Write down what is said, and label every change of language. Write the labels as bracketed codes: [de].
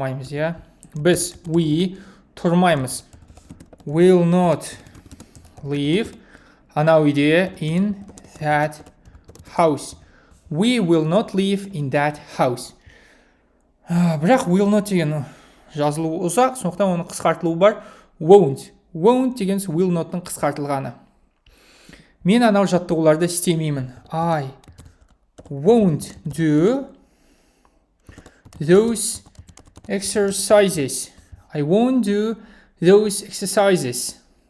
[kk] Я. Біз, we, тұрмаймыз. [en] Will not live [kk] анау үйде [en] in that house. We will not live in that house. [kk] Бірақ will not деген жазылуы ұзақ, сондықтан оның қысқартылуы бар. [en] Won't. [kk] Won't деген will not-тың қысқартылғаны. Мен анау жаттығуларды істемеймін. [en] I won't do those exercises. I won't do those exercises.